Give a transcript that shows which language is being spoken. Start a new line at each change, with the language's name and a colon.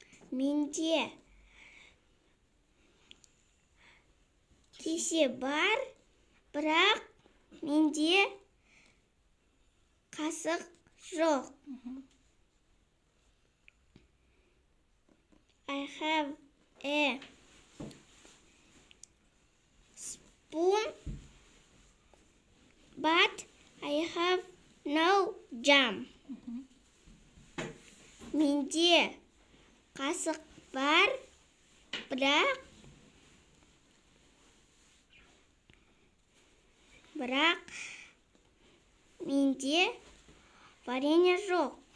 Kazakh: Менде кесе бар, бірақ менде қасық жоқ.
English: I have a spoon, but I have no jam.
Kazakh: менде қасық бар, бірақ менде варенье жоқ.